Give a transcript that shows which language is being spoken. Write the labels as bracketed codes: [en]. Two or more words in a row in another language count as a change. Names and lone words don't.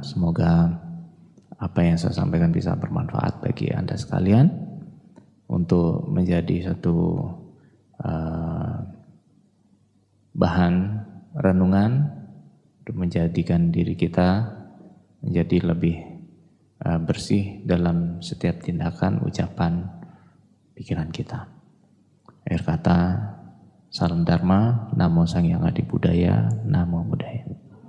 [id] Semoga apa yang saya sampaikan bisa bermanfaat bagi Anda sekalian untuk menjadi satu bahan renungan untuk menjadikan diri kita menjadi lebih bersih dalam setiap tindakan, ucapan, pikiran kita. Akhir kata, salam Dharma, Namo Sang Hyang Adi Budaya, [pi] Namo Buddhaya.